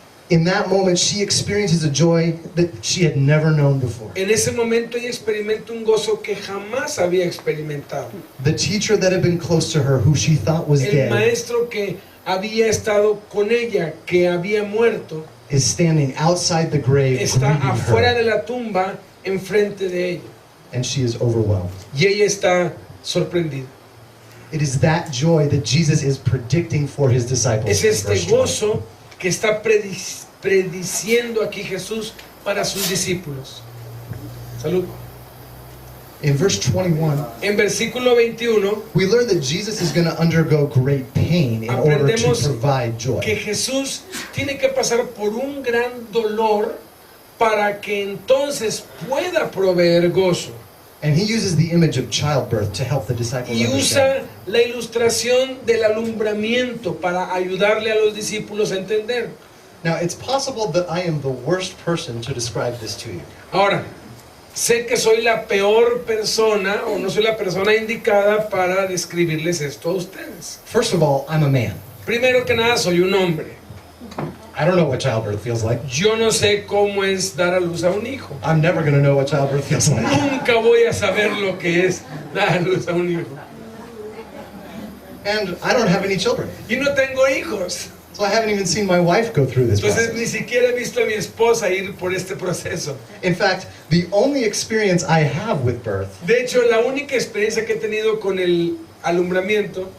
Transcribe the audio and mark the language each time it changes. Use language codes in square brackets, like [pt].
[en] In that moment she experiences a joy that she had never known before. [es] En ese momento ella experimenta un gozo que jamás había experimentado. [en] The teacher that had been close to her, who she thought was [es] El [en] dead, [es] maestro que había estado con ella, que había muerto, [en] is standing outside the grave [es] está [en] greeting [es] afuera [en] her, [es] de la tumba enfrente de ella. [en] and she is overwhelmed. [es] Y ella está sorprendida. [en] It is that joy that Jesus is predicting for his disciples. [es] Es [en] in [es] este [en] verse 20. [es] gozo que está prediciendo aquí Jesús para sus discípulos. Salud. [en] In verse 21, [es] en versículo 21, [en] we learn that Jesus is going to undergo great pain in order to [es] aprendemos [en] provide joy. [es] que Jesús tiene que pasar por un gran dolor para que entonces pueda proveer gozo. [en] And he uses the image of childbirth to help the disciples [es] Y [en] understand. [es] usa la ilustración del alumbramiento para ayudarle a los discípulos a entender. [en] Now, it's possible that I am the worst person to describe this to you. [es] Ahora, sé que soy la peor persona o no soy la persona indicada para describirles esto a ustedes. [en] First of all, I'm a man. [es] Primero que nada, soy un hombre. [en] I don't know what childbirth feels like. [es] Yo no sé cómo es dar a luz a un hijo. [en] I'm never going to know what childbirth feels like. [es] Nunca voy a saber lo que es dar a luz a un hijo. [en] And I don't have any children. [es] Y no tengo hijos. [en] So I haven't even seen my wife go through this [es] Entonces [en] process. [es] ni siquiera he visto a mi esposa ir por este proceso. [en] In fact, the only experience I have with birth [es] De hecho, la única experiencia que he tenido con el alumbramiento